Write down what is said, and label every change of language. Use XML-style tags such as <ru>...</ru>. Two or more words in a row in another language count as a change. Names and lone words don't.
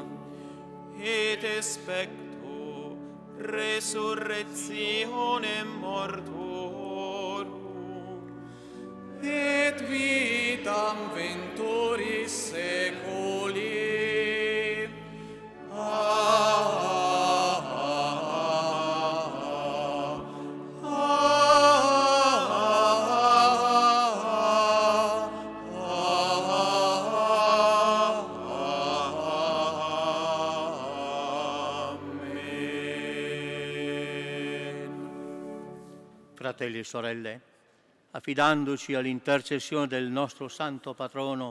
<la>et expecto resurrectionem mortuorum et vitam venturis seculi.</la> <it>Fratelli e sorelle, affidandoci all'intercessione del nostro santo patrono</it>